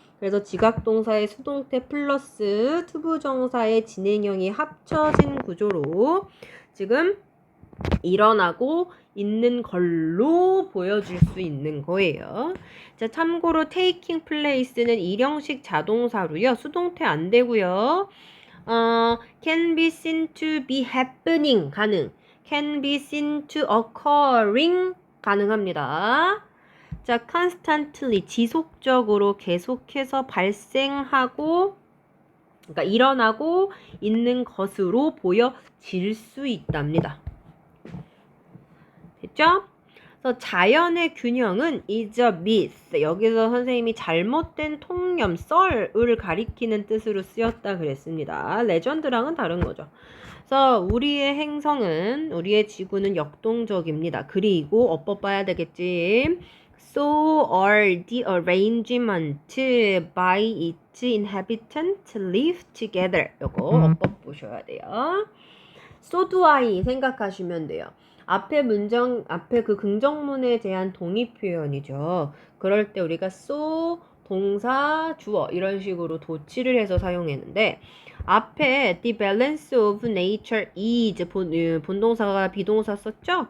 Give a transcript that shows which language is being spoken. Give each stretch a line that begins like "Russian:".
Korean: 그래서 지각동사의 수동태 플러스 투부정사의 진행형이 합쳐진 구조로 지금 일어나고 있는 걸로 보여줄 수 있는 거예요. 자, 참고로 taking place는 일형식 자동사로요. 수동태 안 되고요.
English: can be seen to be happening
Korean: 가능.
English: can be seen to occurring
Korean: 가능합니다. 자, constantly 지속적으로 계속해서 발생하고 그러니까 일어나고 있는 것으로 보여질 수 있답니다. 됐죠? 그래서 자연의 균형은
English: is a myth.
Korean: 여기서 선생님이 잘못된 통념, 썰을 가리키는 뜻으로 쓰였다 그랬습니다. 레전드랑은 다른 거죠. 그래서 우리의 행성은, 우리의 지구는 역동적입니다. 그리고 어법 봐야 되겠지.
English: So are the arrangement by its inhabitants live together.
Korean: 요거 어법 보셔야 돼요.
English: So do I
Korean: 생각하시면 돼요. 앞에 그 긍정문에 대한 동의 표현이죠. 그럴 때 우리가 so, 동사, 주어 이런 식으로 도치를 해서 사용했는데 앞에
English: the balance of nature is
Korean: 본동사가 비동사 썼죠?